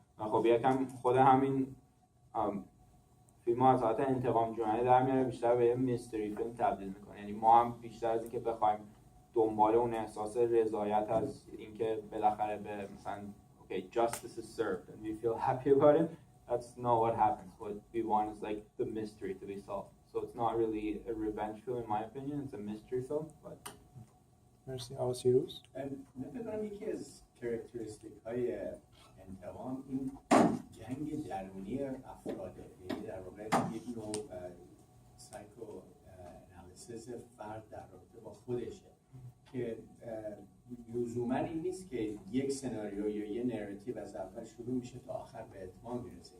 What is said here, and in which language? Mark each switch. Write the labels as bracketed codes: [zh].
[fa] خب یکم خود همین فیلم ها از حالت انتقام جویانه در میاره بیشتر به یه میستری فیلم تبدیل میکنه، یعنی ما هم بیشتر از اینکه بخوایم دنبال اون احساس رضایت از اینکه بالاخره به مثلا [en] okay justice is served and we feel happy about it, that's not what happens. What we want is like the mystery to be solved. So so it's not really a revenge film in my opinion. It's a mystery film. But [fa] مرسی. آقا سیروس. من فکر کنم یکی از کاراکتریستیک های انتقام این جنگ درونی افراده، یعنی در واقع یک نوع سایکو انالیسیس فرد در رابطه با خودشه که لزوما این نیست که یک سناریو یا یه نراتیو از اول شروع میشه تا آخر به اتمام میرسه.